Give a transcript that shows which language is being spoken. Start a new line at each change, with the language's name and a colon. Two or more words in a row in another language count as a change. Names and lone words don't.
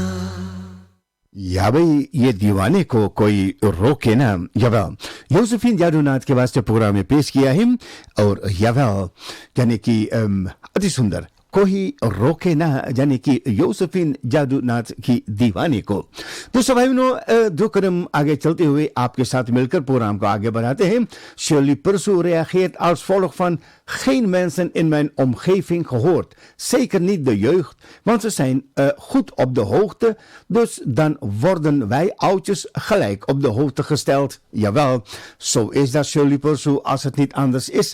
Caribbean Hindustani: Ja, भाई ये दीवाने को कोई रोके ना jawel Josephine Jadounaat के वास्ते प्रोग्राम में पेश किया है और jawel यानी कि अति सुंदर कोई रोके ना यानी कि योसेफिन जादूनाथ की दीवाने को। दोस्तों भाइयों दो कदम आगे चलते हुए आपके साथ मिलकर प्रोग्राम को आगे बढ़ाते हैं।
Dutch: Shirley Persoe reageert als volg van geen mensen in mijn omgeving gehoord. Zeker niet de jeugd, want ze zijn goed op de hoogte. Dus dan worden wij oudjes gelijk op de hoogte gesteld. Jawel, zo is dat Shirley Persoe als het niet anders is.